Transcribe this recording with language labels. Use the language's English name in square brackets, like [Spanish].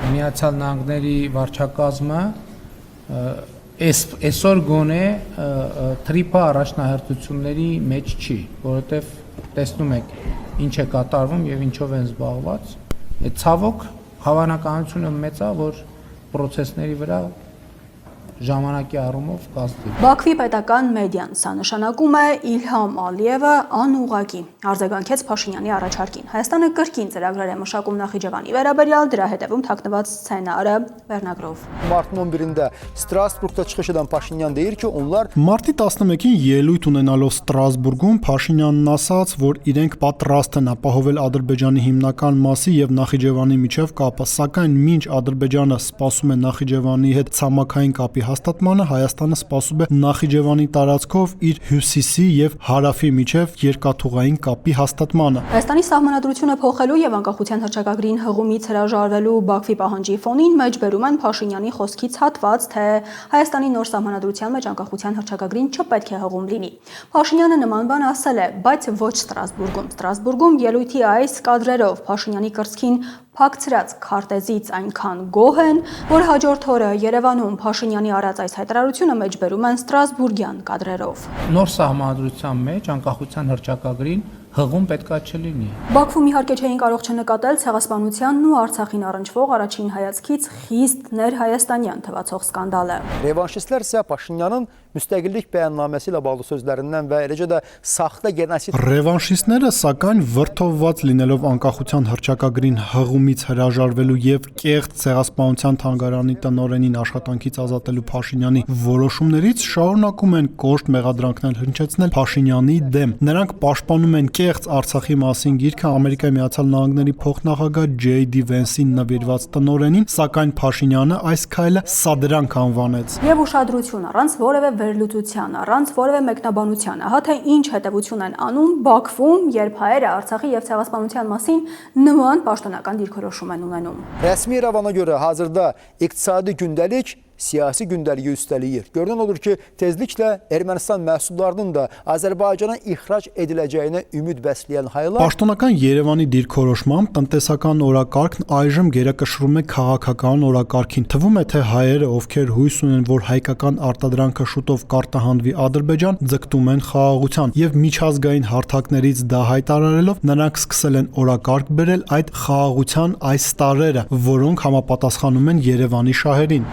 [Armenian] Միացյալ Նահանգների վարչակազմը այսօր գոնե Թրիփը առաջնահերթությունների մեջ չի, որովհետեւ տեսնում եք ինչ է կատարվում եւ ինչով են զբաղված։ Ցավոք հավանականությունը մեծ է, որ process-ների վրա ժամանակի առումով կազմվի։ Բաքվի պետական մեդիան սա նշանակում է Իլհամ Ալիևը անուղղակի արձագանքեց Փաշինյանի առաջարկին։ Հայաստանը կրկին ծրագրեր է մշակում Նախիջևանի վերաբերյալ, դրա հետևում թաքնված սցենարը վերնագրով։ [Azerbaijani] Մարտի 11-də Strasbourg'da çıxış edən Paşinyan deyir ki, onlar [Armenian] Մարտի 11-ին ելույթ ունենալով Ստրասբուրգում Փաշինյանն ասաց, որ իրենք պատրաստ են ապահովել Ադրբեջանի հիմնական մասի եւ Նախիջևանի միջև կապը, սակայն մինչ Ադրբեջանը սպասում է Նախիջևանի հետ ցամաքային կապի հաստատմանը, Հայաստանը սպասում է Նախիջևանի տարածքով իր հյուսիսի եւ հարավի միջև երկաթուղային կապի հաստատմանը։ Հայաստանի սահմանադրությունը փոխելու եւ անկախության հռչակագրին հղումից հրաժարվելու Բաքվի պահանջի ֆոնին մեջբերում են Փաշինյանի խոսքից հատված, թե Հայաստանի նոր սահմանադրության մեջ անկախության հռչակագրին չպետք է հղում լինի։ Փաշինյանը նման բան ասել է, բայց ոչ Ստրասբուրգում։ Ստրասբուրգում ելույթի այս կադրերով Փաշինյանի կրծքին փակցրած քարտեզից այնքան գոհ են, որ հաջորդ օրը Երևանում Փաշինյանի արած այս հայտարարությունը մեջբերում են Ստրասբուրգյան կադրերով։ Նոր սահմանադրության մեջ անկախության հռչակագրին հղում պետքա չլինի։ Բաքվում իհարկե չէին կարող չնկատել ցեղասպանությանն ու Արցախին առնչվող առաջին հայացքից խիստ ներհայաստանյան թվացող սկանդալը։ [Azerbaijani] revanşistlər isə Paşinyanın müstəqillik bəyannaməsi ilə bağlı sözlərindən və eləcə də saxta genosid [Armenian] Ռևանշիստները սակայն վրթովված լինելով անկախության հռչակագրին հղումից հրաժարվելու եւ կեղծ ցեղասպանության թանգարանի տնօրենին աշխատանքից ազատելու Փաշինյանի որոշումներից շարունակում են կոշտ մեղադրանքներ հնչեցնել Փաշինյանի դեմ։ Նրանք պաշտպանում են կեղծ Արցախի մասին գիրքը Ամերիկայի Միացյալ Նահանգների փոխնախագահ J.D. Vance-ին նվիրված տնօրենին, սակայն Փաշինյանը այս քայլը սադրանք անվանեց։ Եվ ուշադրություն առանց որևէ վերլուծության, առանց որևէ մեկնաբանության, ահա թե ինչ հետևություն են անում Բաքվում, երբ հայերը Արցախի եւ ցեղասպանության մասին նման պաշտոնական դիրքորոշում են ունենում։ [Azerbaijani] Rəsmi İrəvana görə hazırda iqtisadi gündəlik siyasi gündəliyi üstələyir. Görünən odur ki, tezliklə Ermənistan məhsullarının da Azərbaycana ixrac ediləcəyinə ümid bəsləyən haylar [Armenian] Պաշտոնական Երևանի դիրքորոշմամբ տնտեսական օրակարգն այժմ գերակշռում է քաղաքական օրակարգին։ Թվում է, թե հայերը, ովքեր հույս ունեն, որ հայկական արտադրանքը շուտով կարտահանվի Ադրբեջան, ձգտում են խաղաղության եւ միջազգային հարթակներից դա հայտարարելով նրանք սկսել են օրակարգ բերել այդ խաղաղության այս տարրերը, որոնք համապատասխանում են Երևանի շահերին։